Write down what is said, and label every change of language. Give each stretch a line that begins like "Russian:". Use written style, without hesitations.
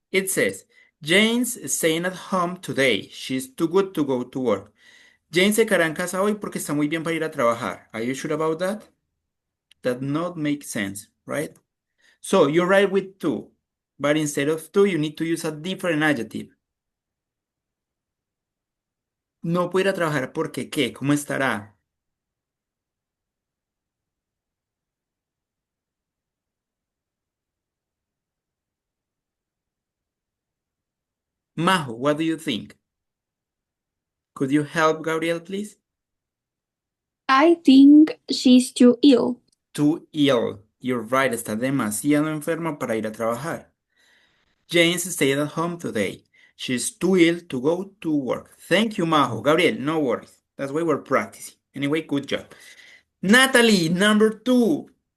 English: It says, Jane's staying at home today. She's too good to go to work.
Spanish: Jane se quedará en casa hoy porque está muy bien para ir a trabajar.
English: Are you sure about that? That not makes sense, right? So you write with to, but instead of to, you need to use a different adjective.
Spanish: No puede ir a trabajar porque ¿qué? ¿Cómo estará?
English: Majo, what do you think? Could you help Gabriel, please? I think she's too ill. Too ill. You're right,
Spanish: está demasiado enferma para ir a trabajar.
English: James stayed at home today. She's too ill to go to work. Thank you, Majo. Gabriel, no worries. That's why we're practicing. Anyway, good job. Natalie, number 2.